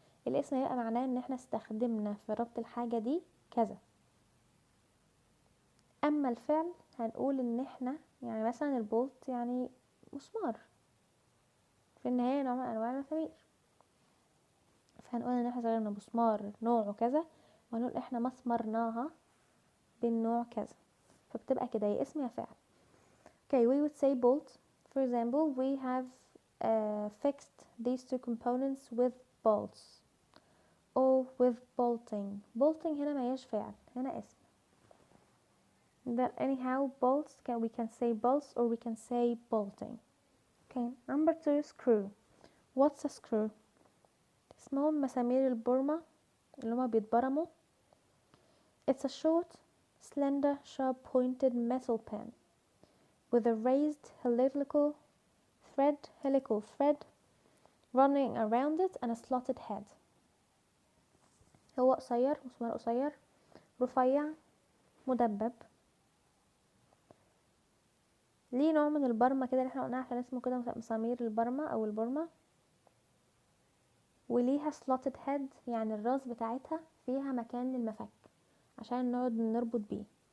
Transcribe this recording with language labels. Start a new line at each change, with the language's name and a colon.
Arabic: الاسم يبقى معناه ان احنا استخدمنا في ربط الحاجة دي كذا، اما الفعل هنقول ان احنا يعني مثلا البولت يعني مسمار، في النهاية نوع من انواع المسامير، فهنقول ان احنا استخدمنا مسمار نوعه كذا، وهنقول احنا مسمرناها بالنوع كذا، فبتبقى كده يا اسم يا فعل.
English: Okay, we would say bolt. For example, we have fixed these two components with bolts or with bolting.
Arabic: Bolting هنا ما هيش فعل، هنا اسم.
English: But anyhow, bolts we can say bolts or we can say bolting. Okay, number 2, screw. What's a screw?
Arabic: اسمهم مسامير البرمة اللي هما بيتبرموا.
English: It's a short, slender, sharp-pointed metal pen with a raised helical thread running around it and a slotted head.
Arabic: هو قصير، مسمار قصير رفيع مدبب، ليه نوع من البرمة كده اللي احنا قلناها عشان اسمه كده مسامير البرمة او البرمة، وليها slotted head يعني الراس بتاعتها فيها مكان للمفك عشان نقعد نربط بيه.